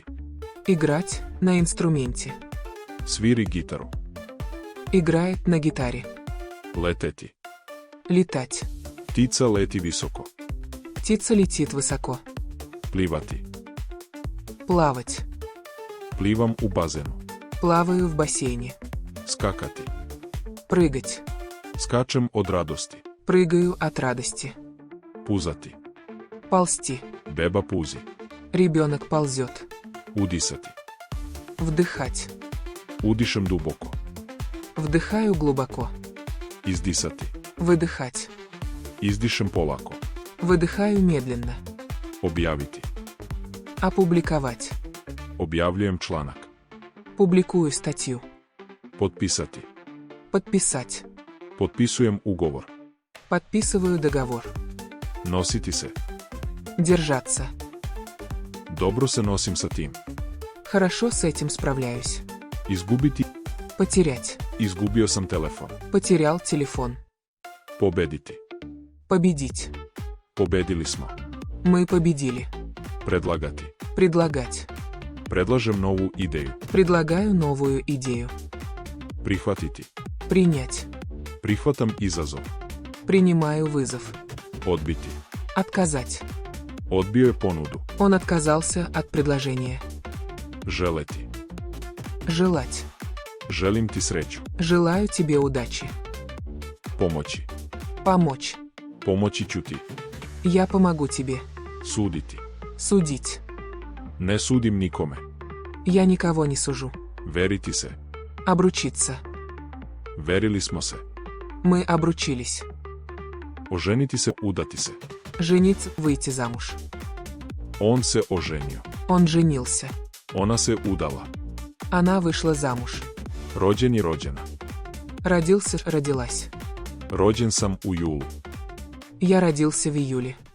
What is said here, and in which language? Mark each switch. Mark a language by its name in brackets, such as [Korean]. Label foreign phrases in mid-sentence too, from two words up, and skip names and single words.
[Russian] Играть на инструменте. [Serbian] Sviri gitaru. [Russian] Играет на гитаре. [Serbian] Leteti. [Russian] Летать. [Serbian] Ptica leti visoko. [Russian] Птица летит высоко. [Serbian] Plivati. [Russian] Плавать. [Serbian] Plivam u bazenu. [Russian] Плаваю в бассейне. [Serbian] Skakati. [Russian] Прыгать. [Serbian] Skačem od radosti. [Russian] Прыгаю от радости. [Serbian] Puzati. [Russian] Ползти. [Serbian] Beba puzi. [Russian] Ребенок ползет. [Serbian] Udisati. [Russian] Вдыхать. [Serbian] Udišem duboko. [Russian] Вдыхаю глубоко. [Serbian] Izdisati. [Russian] Выдыхать. [Serbian] Izdišem polako. [Russian] Выдыхаю медленно. [Serbian] Objaviti. [Russian] Опубликовать. [Serbian] Objavljujem članak. [Russian] Публикую статью. [Serbian] Potpisati. [Russian] Подписать. [Serbian] Potpisujem ugovor. [Russian] Подписываю договор. [Serbian] Nositi se. [Russian] Держаться. [Serbian] Dobro se nosim sa tim. [Russian] Хорошо с этим справляюсь. [Serbian] Izgubiti. [Russian] Потерять. [Serbian] Izgubio sam telefon. [Russian] Потерял телефон. [Serbian] Pobediti. [Russian] Победить. [Serbian] Pobedili smo. [Russian] Мы победили. [Serbian] Predlagati. [Russian] Предлагать. [Serbian] Predlažem novu ideju. [Russian] Предлагаю новую идею. [Serbian] Prihvatiti. [Russian] Принять. [Serbian] Prihvatam izazov. [Russian] Принимаю вызов. [Serbian] Odbiti. [Russian] Отказать. [Serbian] Odbio je ponudu. [Russian] Он отказался от предложения. [Serbian] Želeti. [Russian] Желать. [Serbian] Želim ti sreću. [Russian] Желаю тебе удачи. [Serbian] Pomoći. [Russian] Помочь. [Serbian] Pomoći ću ti. [Russian] Я помогу тебе. [Serbian] Suditi. [Russian] Судить. [Serbian] Ne sudim nikome. [Russian] Я никого не сужу. [Serbian] Veriti se. [Russian] Обручиться. [Serbian] Verili smo se. [Russian] Мы обручились. [Serbian] Oženiti se, udati se. [Russian] Жениться, выйти замуж. [Serbian] On se oženio. [Russian] Он женился. [Serbian] Ona se udala. [Russian] Она вышла замуж. [Serbian] Rođen i rođena. [Russian] Родился, родилась. [Serbian] Rođen sam u julu. [Russian] Я родился в июле.